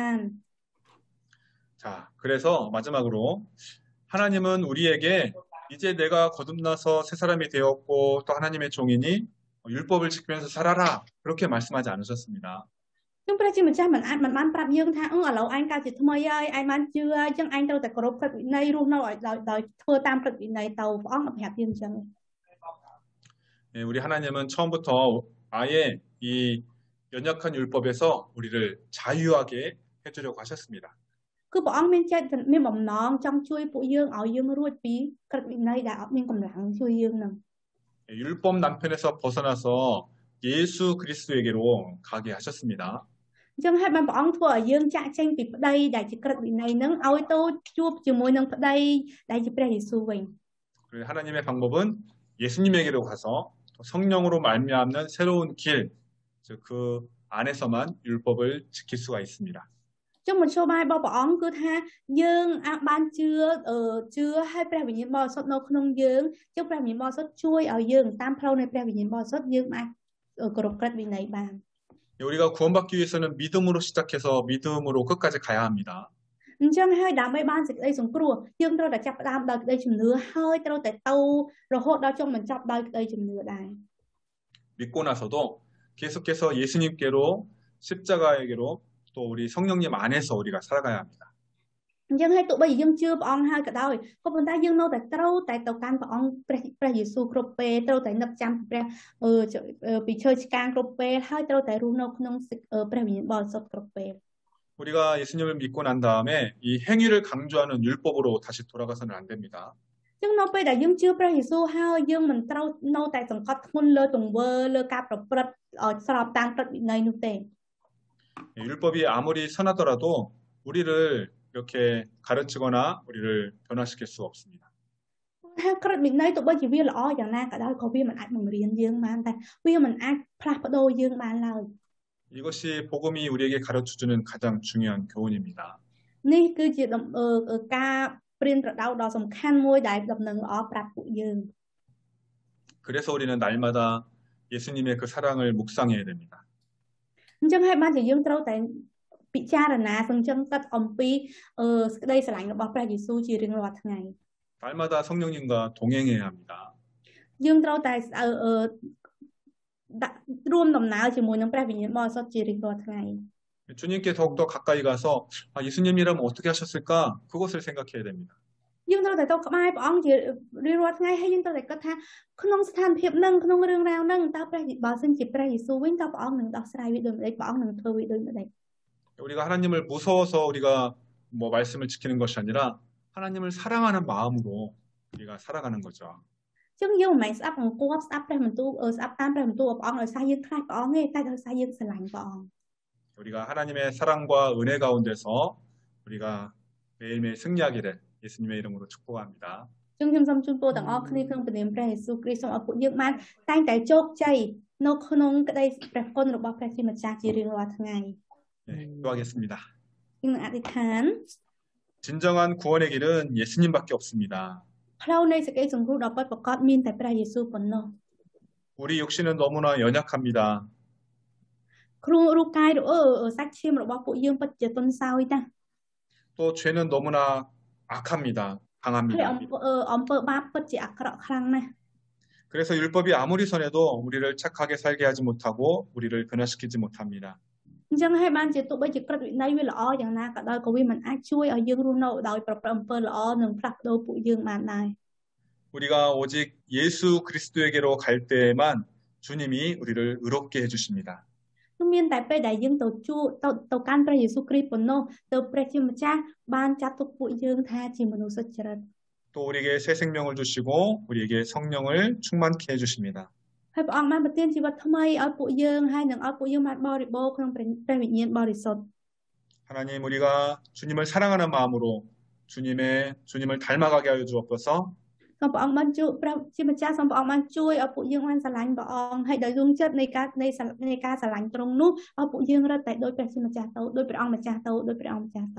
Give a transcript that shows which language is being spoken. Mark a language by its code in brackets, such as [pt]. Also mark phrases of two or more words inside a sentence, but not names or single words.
[ko] 자, 그래서 마지막으로 하나님은 우리에게 이제 내가 거듭나서 새 사람이 되었고 또 하나님의 종이니 율법을 지키면서 살아라 그렇게 말씀하지 않으셨습니다. [km] ខ្ញុំព្រះជាម្ចាស់មិនបានប្រាប់យើងថាឥឡូវឯងកើតជាថ្មីហើយឯងបានជឿអញ្ចឹងឯងត្រូវតែគោរពក្រឹតវិន័យរស់នៅឲ្យដោយធ្វើតាមក្រឹតវិន័យទៅព្រះអង្គប្រាប់យើងអញ្ចឹង [ko] 우리 하나님은 처음부터 아예 이 연약한 율법에서 우리를 자유하게 해주려고 하셨습니다. [km] គឺព្រះអង្គមានចិត្តមានបំណងចង់ជួយពួកយើងឲ្យយើងរួចពីក្រឹតវិន័យដែលអត់មានកម្លាំងជួយយើងនឹង [ko] 율법 난편에서 벗어나서 예수 그리스도에게로 가게 하셨습니다. [km] អញ្ចឹងហើយបានព្រះអង្គធ្វើឲ្យយើងចាក់ចេញពីប្តីដែលជាក្រឹតវិន័យនឹងឲ្យទៅជួបជាមួយនឹងប្តីដែលជាព្រះយេស៊ូវវិញ [ko] 그리고 하나님의 방법은 예수님에게로 가서 성령으로 말미암는 새로운 길, 즉 그 안에서만 율법을 지킬 수가 있습니다. [km] ចឹងមធ្យោបាយរបស់ព្រះអង្គគឺថាយើងអាចបានជឿឲ្យព្រះវិញ្ញាណបរិសុទ្ធនៅក្នុងយើងចឹងព្រះវិញ្ញាណបរិសុទ្ធជួយឲ្យយើងតាមផ្លូវនៃព្រះវិញ្ញាណបរិសុទ្ធយើងអាចគោរពក្រឹតវិន័យបាន [ko] 우리가 구원받기 위해서는 믿음으로 시작해서 믿음으로 끝까지 가야 합니다. [km] អញ្ចឹងហើយដើម្បីបានសេចក្តីសង្គ្រោះយើងត្រូវតែចាប់ផ្ដើមដោយក្តីជំនឿហើយត្រូវតែទៅរហូតដល់ចុងបញ្ចប់ដោយក្តីជំនឿដែរ [ko] 믿고 나서도 계속해서 예수님께로 십자가에게로 또 우리 성령님 안에서 우리가 살아가야 합니다. [km] អញ្ចឹងហើយទោះបីយើងជឿព្រះអង្គហើយក៏ដោយក៏ប៉ុន្តែយើងនៅតែត្រូវតែទៅកាន់ព្រះអង្គព្រះយេស៊ូវគ្រប់ពេលត្រូវតែនឹកចាំព្រះពីឈើឆ្កាងគ្រប់ពេលហើយត្រូវតែរស់នៅក្នុងព្រះវិញ្ញាណបរិសុទ្ធគ្រប់ពេល [ko] 우리가 예수님을 믿고 난 다음에 이 행위를 강조하는 율법으로 다시 돌아가서는 안 됩니다. [km] អញ្ចឹងនៅពេលដែលយើងជឿព្រះយេស៊ូវហើយយើងមិនត្រូវនៅតែសង្កត់ធ្ងន់លើទង្វើលើការប្រព្រឹត្តឲ្យស្របតាមក្រឹតវិន័យនោះទេ [ko] 율법이 아무리 선하더라도 우리를 이렇게 가르치거나 우리를 변화시킬 수 없습니다. [km] ថាក្រឹតវិន័យទោះបីជាវាល្អយ៉ាងណាក៏ដោយក៏វាមិនអាចបង្រៀនយើងបានតែវាមិនអាចផ្លាស់ប្ដូរយើងបានឡើយ [ko] 이것이 복음이 우리에게 가르쳐주는 가장 중요한 교훈입니다. [km] នេះគឺជាការព្រៀនប្រដៅដ៏សំខាន់មួយដែលដំណឹងល្អប្រាប់ពួកយើង [ko] 그래서 우리는 날마다 예수님의 그 사랑을 묵상해야 됩니다. [km] អញ្ចឹងហើយបានជាយើងត្រូវតែពិចារណាសង្កឹងគិតអំពីសេចក្តីស្រឡាញ់របស់ព្រះយេស៊ូវជារៀងរាល់ថ្ងៃ [ko] 날마다 성령님과 동행해야 합니다. [km] យើងត្រូវតែរួមដំណើរជាមួយនឹងព្រះវិញ្ញាណបរិសុទ្ធជារៀងរាល់ថ្ងៃ [ko] 주님께 더욱더 가까이 가서 예수님이라면 어떻게 하셨을까? 그것을 생각해야 됩니다. [km] យើងត្រូវតែទៅក្បែរព្រះអង្គជារៀងរាល់ថ្ងៃហើយយើងត្រូវតែគិតថាក្នុងស្ថានភាពនឹងក្នុងរឿងរ៉ាវនឹងតើព្រះបើសិនជាព្រះយេស៊ូវវិញតើព្រះអង្គនឹងដោះស្រាយវាដូចម្តេចព្រះអង្គនឹងធ្វើវាដូចម្តេច [ko] 우리가 하나님을 무서워서 우리가 뭐 말씀을 지키는 것이 아니라 하나님을 사랑하는 마음으로 우리가 살아가는 거죠. [km] ចឹងយើងមិនមែនស្ដាប់អង្គស្ដាប់ព្រះបន្ទូលស្ដាប់តាមព្រះបន្ទូលរបស់ព្រះអង្គដោយសារយើងខ្លាចព្រះអង្គទេតែដោយសារយើងស្រឡាញ់ព្រះអង្គ [ko] 우리가 하나님의 사랑과 은혜 가운데서 우리가 매일매일 승리하기를 예수님의 이름으로 축복합니다. [km] ចឹងខ្ញុំសូមជូនពរទាំងអស់គ្នាក្នុងព្រះនាមព្រះយេស៊ូវគ្រីស្ទសូមឲ្យពួកយើងបានតែងតែជោគជ័យនៅក្នុងក្តីព្រះគុណរបស់ព្រះជាម្ចាស់ជារៀងរាល់ថ្ងៃ [ko] 네, 기도하겠습니다. [km] យើងនឹងអធិដ្ឋាន [ko] 진정한 구원의 길은 예수님밖에 없습니다. [km] ផ្លូវនៃសេចក្តីសង្គ្រោះដ៏ពិតប្រាកដមានតែព្រះយេស៊ូវប៉ុណ្ណោះ [ko] 우리 육신은 너무나 연약합니다. [km] គ្រូរូបកាយសាច់ឈាមរបស់ពួកយើងពិតជាទន់សោយណាស់ [ko] 또 죄는 너무나 악합니다. [km] ហើយ [ko] 강합니다. [km] អំពើបាបពិតជាអាក្រក់ខ្លាំងណាស់ [ko] 그래서 율법이 아무리 선해도 우리를 착하게 살게 하지 못하고 우리를 변화시키지 못합니다. [km] អញ្ចឹងហើយបានជាទោះបីជាក្រឹតវិន័យវាល្អយ៉ាងណាក៏ដោយក៏វាមិនអាចជួយឲ្យយើងរស់នៅដោយប្រព្រឹត្តអំពើល្អនិងផ្លាស់ប្ដូរពួកយើងបានដែរ [ko] 우리가 오직 예수 그리스도에게로 갈 때에만 주님이 우리를 의롭게 해주십니다. [km] គឺមានតែពេលដែលយើងទៅកាន់ព្រះយេស៊ូវគ្រីស្ទប៉ុណ្ណោះទៅព្រះជាម្ចាស់បានចាត់ទុកពួកយើងថាជាមនុស្សសុចរិត [ko] 또 우리에게 새 생명을 주시고 우리에게 성령을 충만케 해주십니다. [km] ហើយព្រះអង្គបានប្រទានជីវិតថ្មីឲ្យពួកយើងហើយនឹងឲ្យពួកយើងបានបរិបូរណ៍ក្នុងព្រះវិញ្ញាណបរិសុទ្ធ [ko] 하나님 우리가 주님을 사랑하는 마음으로 주님을 닮아가게 하여 주옵소서. [km] សូមព្រះអង្គបានជួយព្រះជាម្ចាស់សូមព្រះអង្គបានជួយឲ្យពួកយើងបានស្រឡាញ់ព្រះអង្គហើយដោយរួមចិត្តនៃការស្រឡាញ់ទ្រង់នោះឲ្យពួកយើងរត់តែដោយព្រះជាម្ចាស់ទៅដោយព្រះអង្គម្ចាស់ទៅដោយព្រះអង្គម្ចាស់ទៅ